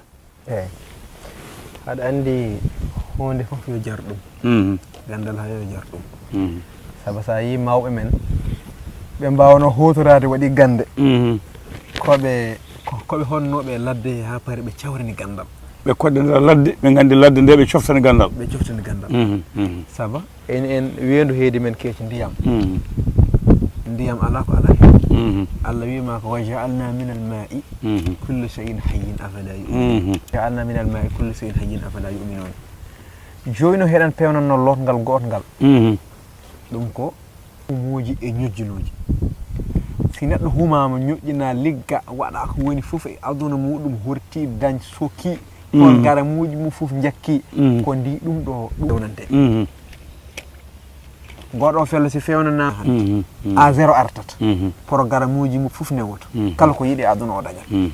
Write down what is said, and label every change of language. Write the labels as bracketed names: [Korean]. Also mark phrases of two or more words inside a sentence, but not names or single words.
[Fula] eyyi haɗa andi hunde foof yo jar ɗum gandal ha yo jar ɗum saabu sa yi mawɓe men ɓe mbawno hutorade waɗi gande koɓe honnoɓe ladde ha paari ɓe cawrini gandal ɓe kodde nder ladde ɓe gandi ladde nde ɓe coftani gandal saabu en wendu heedi men keeci ndiyam ala ko ala hen Allah wima ko [Arabic] وجعلنا من الماء كل شيء حي أفلا يؤمنون جعلنا من الماء كل شيء حي أفلا يؤمنون [Fula] joyno heɗen pewnanno lotngal gotngal ɗum ko humuji e ñojjuloji si neɗɗo humama ñoƴƴina ligga waɗa ko woni foof e aduna muɗum horti dañ sokki on garamuji mum foof jakki ko ndi ɗum ɗo ɗownante goɗo fello si fewnana a zéro artata programme uji mum foof newoto kala ko yiiɗi aduna o dañat